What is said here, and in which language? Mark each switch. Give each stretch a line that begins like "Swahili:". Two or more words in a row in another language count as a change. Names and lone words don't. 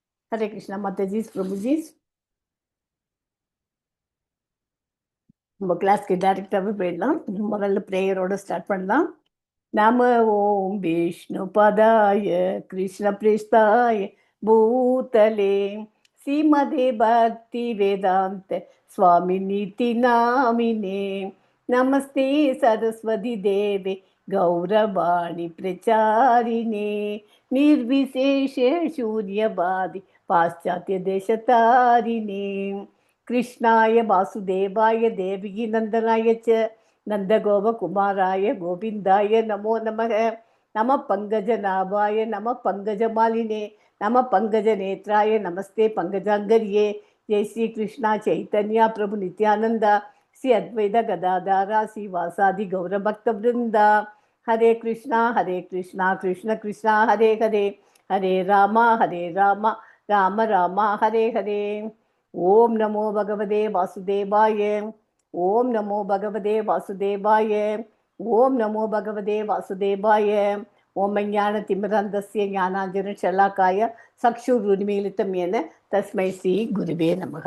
Hindi: हरे कृष्णा माताजी प्रभु जी।
Tamil: நம்ம கிளாஸ்க்கு டைரக்டாகவே போயிடலாம். முதல்ல ப்ரேயரோட ஸ்டார்ட் பண்ணலாம்.
Sanskrit: नम ओम् विष्णु पादाय कृष्ण प्रेष्ठाय भूतले श्रीमते भक्ति वेदान्त स्वामी नीति नामिने नमस्ते सरस्वती देवे गौरवाणी प्रचारिणे निर्विशेष शून्यवादि पाश्चात्य देशतारिणे कृष्णाय वासुदेवाय देवकी नंदनाय च नंदगोपकुमाराय गोविंदाय नमो नमः। नमः पंकजनाभाय नमः पंकजमालिने नमः पंकजनेत्राय नमस्ते पंकजांगर्ये। जय श्री कृष्णा चैतन्य प्रभु नित्यानंदा श्री अद्वैत गदाधारा श्री वासादि गौर भक्त वृंदा। हरे कृष्णा कृष्ण कृष्णा हरे हरे हरे राम राम राम हरे हरे। ओम नमो भगवते वासुदेवाय। ओम नमो भगवते वासुदेवाय। ओम नमो भगवते वासुदेवाय। ओम ज्ञानतिमिरान्धस्य ज्ञानाञ्जनशलाकाय चक्षुरुन्मीलितं येन तस्मै श्री गुरुवे नमः।